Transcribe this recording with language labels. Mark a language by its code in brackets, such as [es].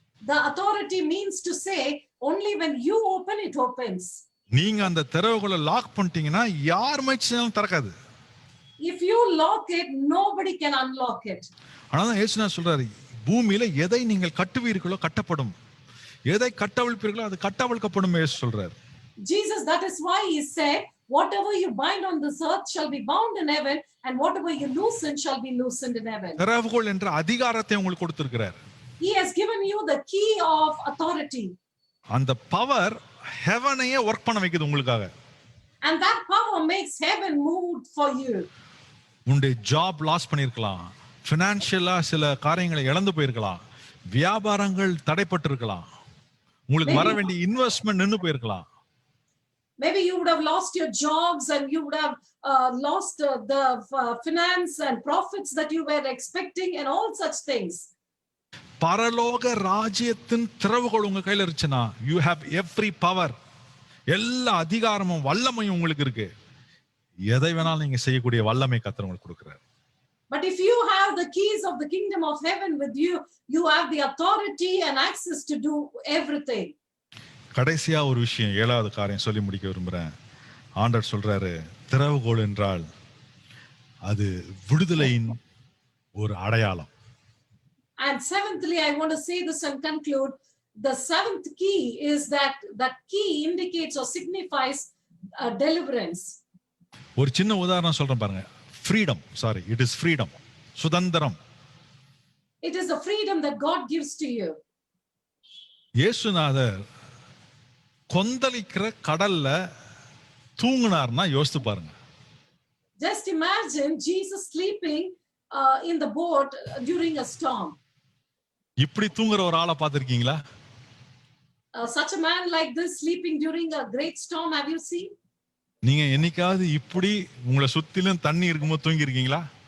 [en] The authority means to say only when you open, it opens. [ta] நீங்க அந்த திறவுகளை lock பண்ணிட்டீங்கன்னா யார் முயற்சினாலும் திறக்காது. [en] If you lock it, nobody can unlock it. [ta] ஆனாதான் இயேசுநாதர் சொல்றாரு, பூமியில எதை நீங்கள் கட்டுவீர்களோ கட்டப்படும், எதை கட்டவிழ்ப்பீர்களோ அது கட்டவிழ்க்கப்படும் இயேசு சொல்றாரு. [en] Jesus, that is why he said, whatever you bind on this earth shall be bound in heaven, and whatever you loosen shall be loosened in heaven. [ta] திறவுகோல் என்ற அதிகாரத்தை உங்களுக்கு கொடுத்திருக்கிறார். [en] He has given you the key of authority. [ta] அந்த power ஹெவனையே work பண்ண வைக்குது உங்களுக்காக. [en] And that power makes heaven move for you. [ta] உங்களுடைய ஜாப் லாஸ் பண்ணிருக்கலாம், பினான்சியலா சில காரியங்களை இழந்து போயிருக்கலாம், வியாபாரங்கள் தடைப்பட்டு இருக்கலாம், உங்களுக்கு வர வேண்டிய இன்வெஸ்ட்மெண்ட் நின்னு போயிருக்கலாம். [en] Maybe you would have lost your jobs and you would have lost the finance and profits that you were expecting and all such things. [ta] பரலோக ராஜ்யத்தின் திறவுகோல் உங்க கையில இருந்துச்சுன்னா, [en] you have every power, [ta] எல்லா அதிகாரமும் வல்லமையும் உங்களுக்கு இருக்கு. எதை வேணாலும் நீங்க செய்யக்கூடிய வல்லமை கர்த்தர் உங்களுக்கு கொடுக்கிறார். [en] But if you have the keys of the kingdom of heaven with you, you have the authority and access to do everything. [ta] கடைசியா ஒரு விஷயம், 7வது காரியம் சொல்லி முடிக்க விரும்புறேன். ஆண்டவர் சொல்றாரு, திறவுகோல் என்றால் அது விடுதலையின் ஒரு அடையாளம். [en] And seventhly, I want to say this and conclude. The seventh key is that key indicates or signifies deliverance. [ta] ஒரு சின்ன உதாரணம் சொல்றேன் பாருங்க. [en] it is freedom, சுதந்திரம். It is the freedom that God gives to you. [ta] இயேசுநாதர் கொந்தளிக்கிற கடல்ல தூங்குனார்னா யோசித்து பாருங்க. [en] Just imagine Jesus sleeping in the boat during a storm. [ta] இப்படி தூங்குற ஒரு ஆளை பார்த்திருக்கீங்களா? [en] Such a man like this sleeping during a great storm, have you seen? [ta] நீங்க என்னைக்காவது இப்படி உங்களை சுத்திலும் தண்ணி இருக்கும்போது தூங்கி இருக்கீங்களா?